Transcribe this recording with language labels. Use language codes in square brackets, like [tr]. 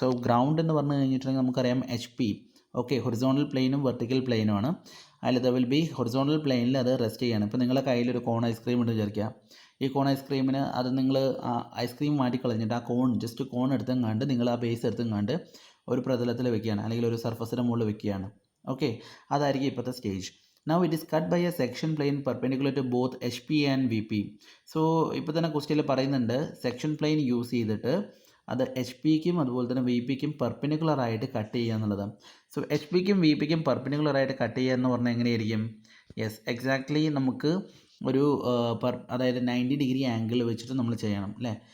[ml] So ground എന്ന് പറഞ്ഞു കഴിഞ്ഞിട്ടുണ്ടെങ്കിൽ നമുക്കറിയാം HP. ഓക്കെ, ഹൊറിസോണ്ടൽ പ്ലെയിനും വെർട്ടിക്കൽ പ്ലെയിനുമാണ്. അതിൽ ദ വിൽ ബി ഹൊറിസോണ്ടൽ പ്ലെയിനിൽ അത് റെസ്റ്റ് ചെയ്യാണ്. ഇപ്പോൾ നിങ്ങളുടെ കയ്യിലൊരു കോൺ ഐസ്ക്രീം ഉണ്ട് വിചാരിക്കുക. ഈ കോൺ ഐസ്ക്രീമിന് അത് നിങ്ങൾ ഐസ്ക്രീം മാറ്റിക്കളഞ്ഞിട്ട് ആ കോൺ ജസ്റ്റ് കോൺ എടുത്തെങ്ങാണ്ട് നിങ്ങൾ ആ ബേസ് എടുത്തെങ്ങാണ്ട് ഒരു പ്രതലത്തിൽ വെക്കുകയാണ്, അല്ലെങ്കിൽ ഒരു സർഫസിൻ്റെ മുകളിൽ വെക്കുകയാണ്. ഓക്കെ, അതായിരിക്കും ഇപ്പോഴത്തെ stage. [en] Now it is cut by a section plane perpendicular to both HP and VP. [ml] So ഇപ്പോൾ തന്നെ ക്വസ്റ്റ്യനിൽ പറയുന്നുണ്ട് സെക്ഷൻ പ്ലെയിൻ യൂസ് ചെയ്തിട്ട് അത് HP-ക്കും അതുപോലെ തന്നെ VP-ക്കും പെർപെൻഡിക്കുലർ ആയിട്ട് കട്ട് ചെയ്യുക എന്നുള്ളത്. സോ HP-ക്കും VP-ക്കും പെർപെൻഡിക്കുലർ ആയിട്ട് കട്ട് ചെയ്യുക എന്ന് പറഞ്ഞാൽ എങ്ങനെയായിരിക്കും? യെസ്, എക്സാക്ട്ലി നമുക്ക് ഒരു അതായത് 90 ഡിഗ്രി ആംഗിൾ വെച്ചിട്ട് നമ്മൾ ചെയ്യണം അല്ലേ.